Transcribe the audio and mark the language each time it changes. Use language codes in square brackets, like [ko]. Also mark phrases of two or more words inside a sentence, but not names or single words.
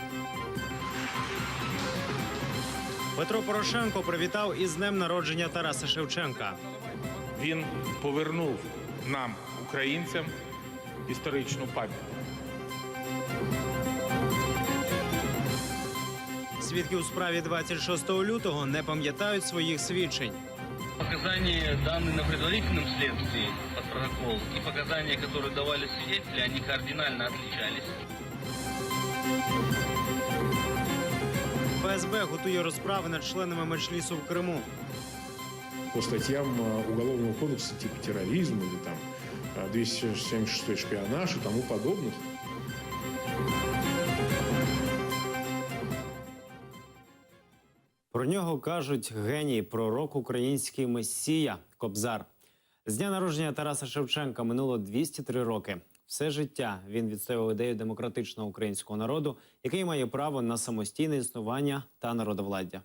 [uk] Петро Порошенко привітав із днем народження Тараса Шевченка. Він повернув нам, українцям, історичну пам'ять. Свідки у справі 26 лютого не пам'ятають своїх свідчень. [ru] Показания, данные на предварительном следствии под протокол, и показания, которые давали свидетели, они кардинально отличались. [uk] ФСБ готує розправи над членами Меджлісу в Криму. [ru] По статьям Уголовного кодекса типа терроризм или там 276 шпионаж и тому подобных. [uk] Про нього кажуть геній, пророк, український месія Кобзар. З дня народження Тараса Шевченка минуло 203 роки. Все життя він відстоював ідею демократичного українського народу, який має право на самостійне існування та народовладдя.